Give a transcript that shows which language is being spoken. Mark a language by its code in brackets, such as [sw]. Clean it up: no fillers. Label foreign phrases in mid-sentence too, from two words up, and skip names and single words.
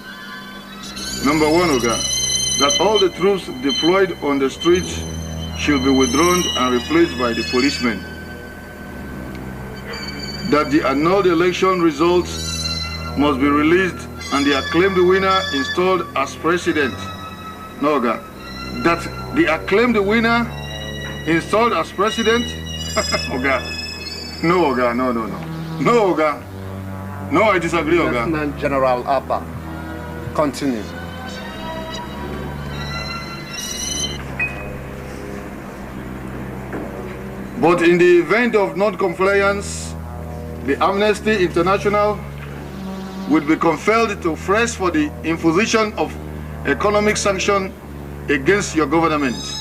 [en] Number one, Oga, that all the troops deployed on the streets shall be withdrawn and replaced by the policemen. That the annulled election results must be released and the acclaimed winner installed as president. No, Oga. That the acclaimed winner installed as president? Oga. No, Oga, no. No, Oga. No, I disagree, Oga. Lieutenant General Abba, continue. But in the event of non-compliance, the Amnesty International would be compelled to press for the imposition of economic sanction against your government.